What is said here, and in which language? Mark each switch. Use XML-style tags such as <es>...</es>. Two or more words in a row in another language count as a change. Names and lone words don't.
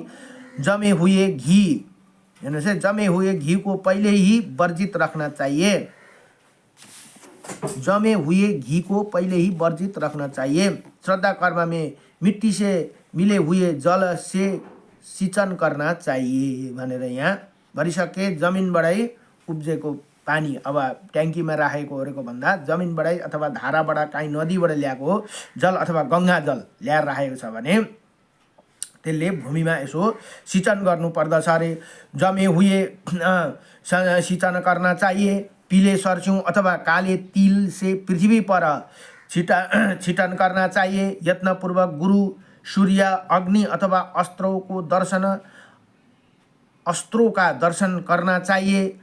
<hi>जमे हुए घी को पहले ही वर्जित रखना चाहिए। श्रद्धा कर्म में मिट्टी से मिले हुए जल से सिंचन करना चाहिए</hi> <ne>भनेर यहाँ भरिसके। जमिनबाटै उब्जेको पानी, अब ट्याङ्कीमा राखेको भन्दा जमिनबाटै अथवा धाराबाट काहीँ नदीबाट ल्याएको जल अथवा गङ्गा जल ल्याएर राखेको छ भने त्यसले भूमिमा यसो सिंचन गर्नु पर्दछ अरे।</ne> <hi>जमे हुए सिंचन करना चाहिए। पीले सरसों अथवा काले तिल से पृथ्वी पर छिटन करना चाहिए। यत्नपूर्वक गुरु, सूर्य, अग्नि अथवा अस्त्रों का दर्शन करना चाहिए।</hi>